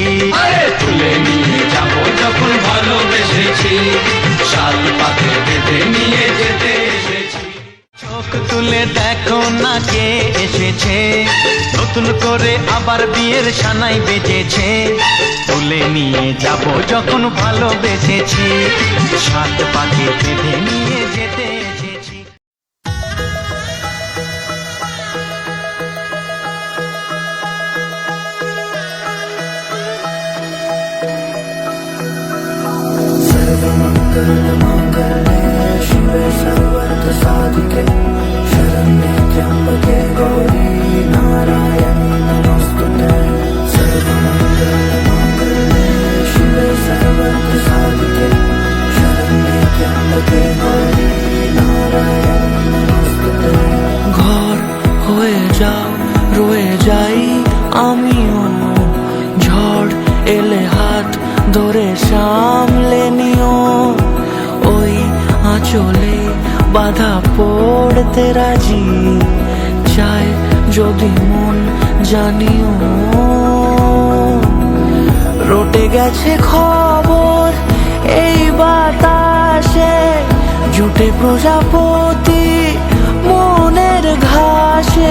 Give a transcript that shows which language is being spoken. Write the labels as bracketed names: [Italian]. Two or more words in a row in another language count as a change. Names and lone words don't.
[Bangla] আরে তুলে নিয়ে যাব যখন ভালোবেসেছি, সাত পাখি বেঁধে নিয়ে যেতে এসেছি। চোখ তুলে দেখো না কে এসেছে, নতুন করে আবার বিয়ের সানাই বেজেছে। তুলে নিয়ে যাব যখন ভালোবেসেছি, সাত পাখি বেঁধে নিয়ে যেতে এসেছি। [Sanskrit] सर्वमङ्गलमाङ्गल्ये शिवे सर्वार्थसाधिके शरण्ये त्र्यम्बके गौरी नारायणी नमोस्तुते। सर्वमङ्गलमाङ्गल्ये शिवे सर्वार्थसाधिके शरण्ये त्र्यम्बके गौरी नारायणी नमोस्तुते। [Bangla] ঘর হয়ে যাও রয়ে যাই আমিও, ঝড় এলে হাত ধরে সামলে নিও। ওই আঁচলে বাধা পড়তে রাজি, চায় যদি মন জানিও রটে গেছে খবর এই বাতাসে, জুটে প্রজাপতি মনের ঘাসে।